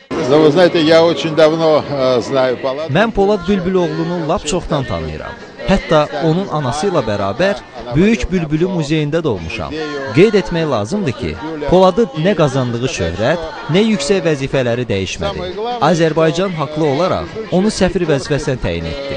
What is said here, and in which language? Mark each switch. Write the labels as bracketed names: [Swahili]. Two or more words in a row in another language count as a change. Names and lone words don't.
[Russian] Но вы знаете, я очень давно знаю Полада. [Azerbaijani] Mən Polad Bülbüloğlunu lap çoxdan tanıyıram. Hətta onun anası ilə bərabər Böyük Bülbülü muzeyində də olmuşam. Qeyd etmək lazımdır ki, Poladı nə qazandığı şöhrət, nə yüksək vəzifələri dəyişmədi. Azərbaycan haqlı olaraq onu səfir vəzifəsinə təyin etdi.